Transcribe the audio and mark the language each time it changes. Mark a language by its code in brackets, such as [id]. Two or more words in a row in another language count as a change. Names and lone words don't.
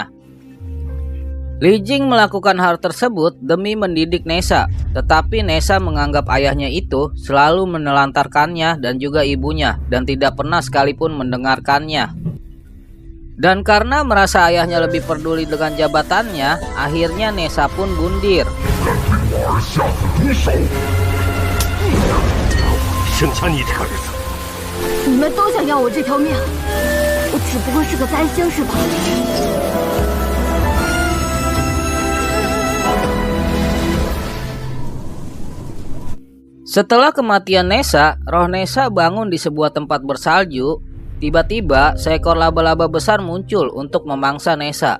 [id] Li Jing melakukan hal tersebut demi mendidik Nessa, tetapi Nessa menganggap ayahnya itu selalu menelantarkannya dan juga ibunya dan tidak pernah sekalipun mendengarkannya. Dan karena merasa ayahnya lebih peduli dengan jabatannya, akhirnya Nessa pun bundir. [zh] 剩下你这个儿子，你们都想要我这条命，我只不过是个灾星，是吧？ [id] Setelah kematian Nessa, roh Nessa bangun di sebuah tempat bersalju. Tiba-tiba seekor laba-laba besar muncul untuk memangsa Nessa.